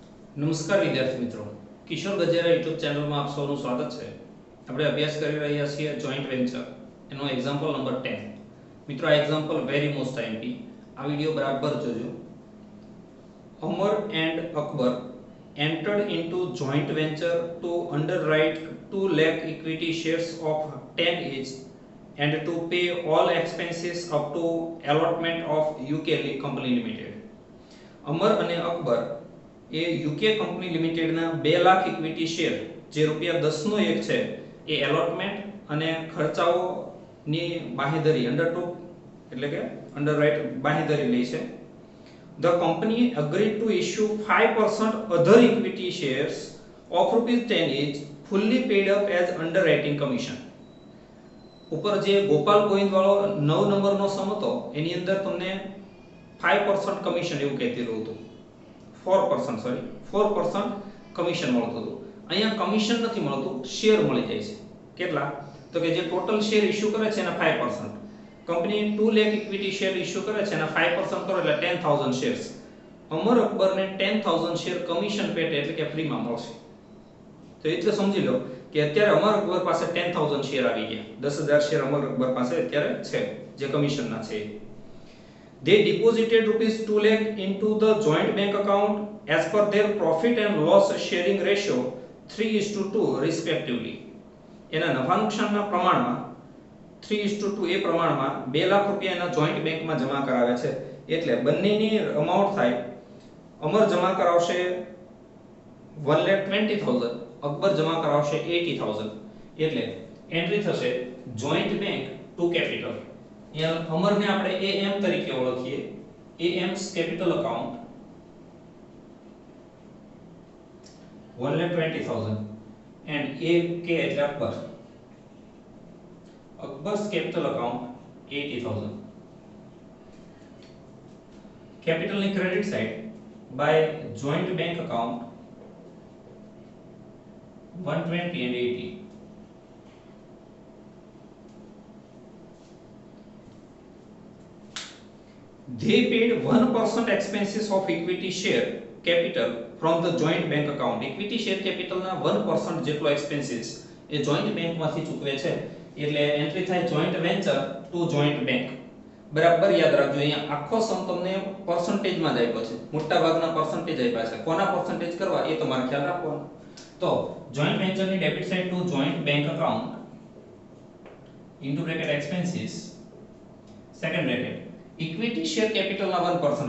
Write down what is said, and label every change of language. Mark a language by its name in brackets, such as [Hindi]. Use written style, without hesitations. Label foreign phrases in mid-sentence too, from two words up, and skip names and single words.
[Gujarati] નમસ્કાર વિદ્યાર્થી મિત્રો, કિશોર ગજેરા યુટ્યુબ ચેનલમાં આપ સૌનું સ્વાગત છે. આપણે અભ્યાસ કરી રહ્યા છીએ [English] joint venture, [Gujarati] એનો [English] example number [Gujarati] 10. મિત્રો, આ [English] example very most IMP. [Gujarati] આ વિડિયો બરાબર જોજો. [English] અમર એન્ડ અકબર entered into joint venture to underwrite 2 lakh equity shares of 10 each and to pay all expenses up to allotment of UK company limited. [Gujarati] અમર અને અકબર એ યુકે કંપની લિમિટેડના 2 લાખ [English] equity share [Gujarati] જે રૂપિયા 10 નો એક છે એ એલોટમેન્ટ અને ખર્ચાઓની બાંહેધરી અંડરટુક એટલે કે અંડરરાઇટ બાંહેધરી લે છે. [English] The company agreed to issue 5% other equity shares of ₹10 each, fully paid up as underwriting commission. [Gujarati] ઉપર જે ગોપાલ ગોવિંદ વાળો 9 નંબરનો સમ હતો એની અંદર તમને 5% કમિશન એવું કહેતીલું હતું. 4% કમિશન મળતું હતું. અહીંયા કમિશન નથી મળતું, શેર મળી જાય છે. કેટલા? તો કે જે ટોટલ શેર ઇશ્યુ કરે છે એના 5%. કંપની 2 લાખ [English] equity share [Gujarati] ઇશ્યુ કરે છે એના 5% કરો એટલે 10000 શેર્સ. અમર અકબરને 10000 શેર કમિશન પેટે એટલે કે ફ્રીમાં મળશે. તો એટલે સમજી લો કે અત્યારે અમર અકબર પાસે 10000 શેર આવી ગયા. 10000 શેર અમર અકબર પાસે અત્યારે છે જે કમિશનના છે. [English] They deposited ₹2 lakh into the joint bank account as per their profit and loss sharing ratio 3:2 respectively. [Gujarati] એના નફા નુકસાનના પ્રમાણમાં 3:2 એ પ્રમાણમાં 2 લાખ રૂપિયા એના જોઈન્ટ બેંકમાં જમા કરાવે છે. એટલે બંનેની અમાઉન્ટ થાય, અમર જમા કરાવશે 1,20,000, અકબર જમા કરાવશે 80,000. એટલે એન્ટ્રી થશે [English] joint bank to capital. [Gujarati] અમરને આપણે AM તરીકે ઓળખીએ. [English] AM's capital account 1,20,000 and AK એટલે અકબર. Akbar's capital account 80,000. Capital ની credit side by joint bank account 120 and 80. They paid 1% expenses of equity share capital from the joint bank account. Equity share capital [Gujarati] ના 1% જેટલો expenses એ [English] joint bank [Gujarati] માંથી ચૂકવે છે. એટલે એન્ટ્રી થાય [English] joint venture to joint bank. [Gujarati] બરાબર યાદ રાખજો, અહીંયા આખો સમ તમને પર્સન્ટેજમાં જ આપ્યો છે. મોટા ભાગના પર્સન્ટેજ આપ્યા છે. કોના પર્સન્ટેજ કરવા એ તમારે ખ્યાલ રાખવાનો. તો [English] joint ventureની debit side to joint bank account into bracket expenses second bracket equity share capitalના [Gujarati] 1%.